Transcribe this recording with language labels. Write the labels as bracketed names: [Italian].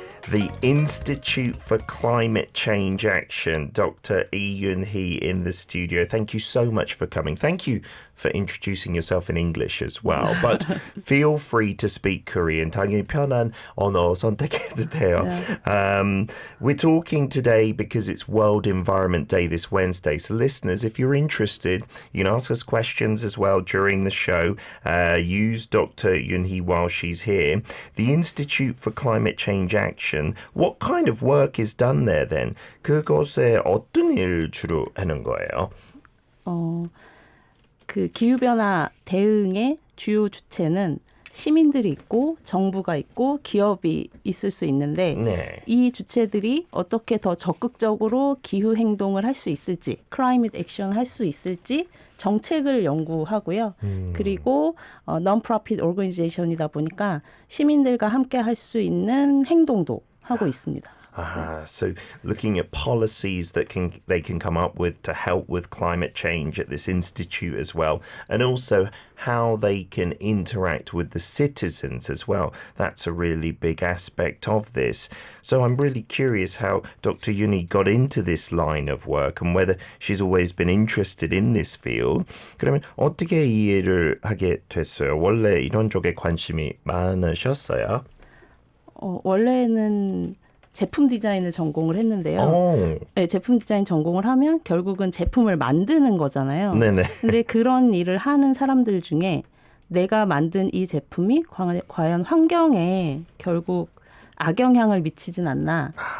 [English] The Institute for Climate Change Action, Dr. Lee Yoon-hee in the studio. Thank you so much for coming. Thank you for introducing yourself in English as well. But feel free to speak Korean. [Korean] 당연히 편한 언어 선택해도 돼요. [English] Yeah. We're talking today because it's World Environment Day this Wednesday. So listeners, if you're interested, you can ask us questions as well during the show. Use Dr. Yoon-hee while she's here. The Institute for Climate Change Action. What kind of work is done there then? [Korean] 그곳에 어떤 일 주로 하는 거예요? 그 기후변화 대응의 주요 주체는 시민들이 있고 정부가 있고 기업이 있을 수 있는데 네. 이 주체들이 어떻게 더 적극적으로 기후 행동을 할 수 있을지, 클라이밋 액션 할 수 있을지 정책을 연구하고요. 그리고 [English] non-profit organization [Korean] 이다 보니까 시민들과 함께 할 수 있는 행동도 하고 있습니다. [English] So looking at policies that they can come up with to help with climate change at this institute as well, and also how they can interact with the citizens as well. That's a really big aspect of this. So I'm really curious how Dr. Yoon-hee got into this line of work and whether she's always been interested in this field. [Korean] 그러면 어떻게 이 일을 하게 됐어요? 원래 이런 쪽에 관심이 많으셨어요? 원래는 제품 디자인을 전공을 했는데요. 네, 제품 디자인 전공을 하면 결국은 제품을 만드는 거잖아요. 네네. 근데 그런 일을 하는 사람들 중에 내가 만든 이 제품이 과연 환경에 결국 악영향을 미치진 않나.